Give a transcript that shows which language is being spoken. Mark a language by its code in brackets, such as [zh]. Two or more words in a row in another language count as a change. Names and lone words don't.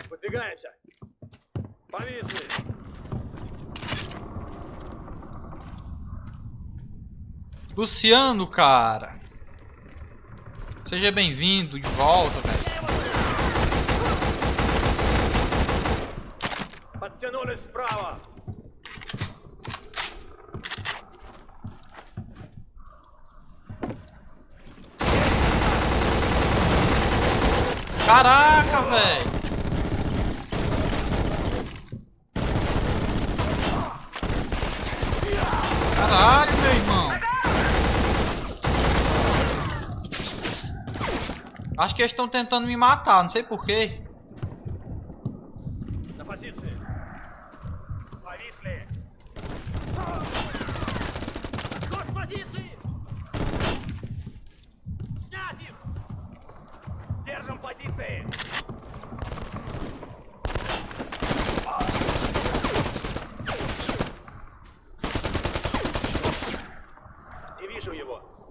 [ru] Выдвигаемся. Повисли. [pt] Luciano, cara. Seja bem-vindo de volta, velho. [ru] Подтянулись справа. [pt] Caraca, velho. Caralho, meu irmão. Acho que eles estão tentando me matar, não sei porquê. [ru] На позиции. Повисли. Отход с позиции. Снять их. Держим позиции. Не вижу его.